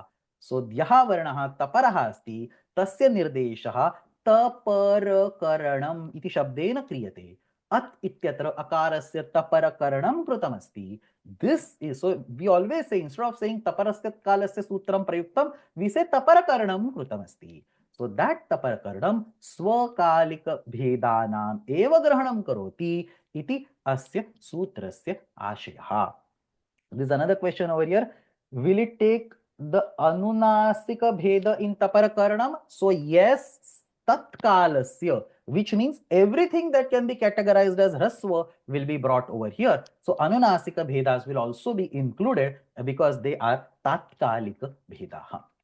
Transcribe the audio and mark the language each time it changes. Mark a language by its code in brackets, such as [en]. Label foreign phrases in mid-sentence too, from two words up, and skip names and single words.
[sa] सो द्यः वर्णः तपरः अस्ति तस्य निर्देशः तपरकरणम् इति शब्देन क्रियते. अत् इत्यत्र अकारस्य तपरकरणम् कृतमस्ति. [en] This is, so we always say, instead of saying [sa] तपरस्य कालस्य सूत्रम् प्रयुक्तम्, [en] we say [sa] तपरकरणम् कृतमस्ति. [en] So that [sa] तपरकरणम् स्वकालिक भेदानाम् एव ग्रहणम् करोति इति अस्य सूत्रस्य आशयः. [en] There is another question over here. Will it take the [sa] अनुनासिक भेद [en] in taparakaranam? So yes, tatkalasya, which means everything that can be categorized as rasva will be brought over here. So [sa] अनुनासिक भेदाः [en] will also be included because they are [sa] तत्कालिक भेदाः.